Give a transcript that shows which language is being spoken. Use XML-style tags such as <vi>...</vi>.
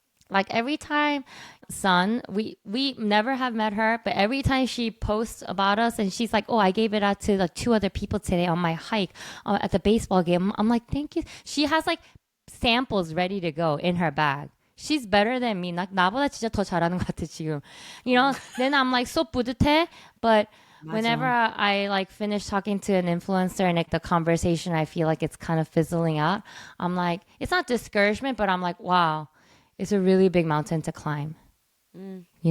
<en>Like every time we never have met her, but every time she posts about us and she's like, oh, I gave it out to like 2 other people today on my hike at the baseball game. I'm like, thank you. She has like samples ready to go in her bag. She's better than me.</en> <ko>나보다 진짜 더 잘하는 것 같아 지금.</ko> <en>Then I'm like so</en> <ko>뿌듯해.</ko> <en>But whenever</en> <ko>맞아.</ko> <en>I like finish talking to an influencer and like the conversation, I feel like it's kind of fizzling out. I'm like, it's not discouragement, but I'm like, wow, it's a really big mountain to climb. Mm.</en>